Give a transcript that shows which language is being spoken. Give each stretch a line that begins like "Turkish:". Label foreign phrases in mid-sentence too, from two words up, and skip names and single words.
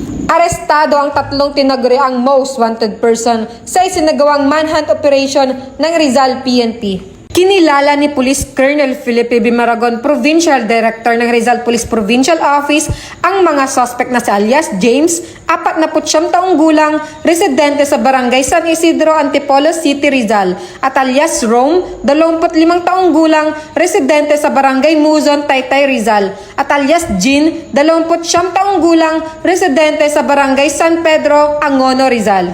Filipino: Arestado ang tatlong tinaguriang
English: most wanted person
Filipino: sa isinagawang
English: manhunt operation
Filipino: ng Rizal PNP. Kinilala ni Police Colonel Felipe B. Maragon, Provincial Director ng Rizal Police Provincial Office, ang mga suspect na si alias James, 49 taong gulang, residente sa Barangay San Isidro, Antipolo City, Rizal, at alias Rome, 25 taong gulang, residente sa Barangay Muzon, Taytay, Rizal, at alias Jean, 29 taong gulang, residente sa Barangay San Pedro, Angono, Rizal.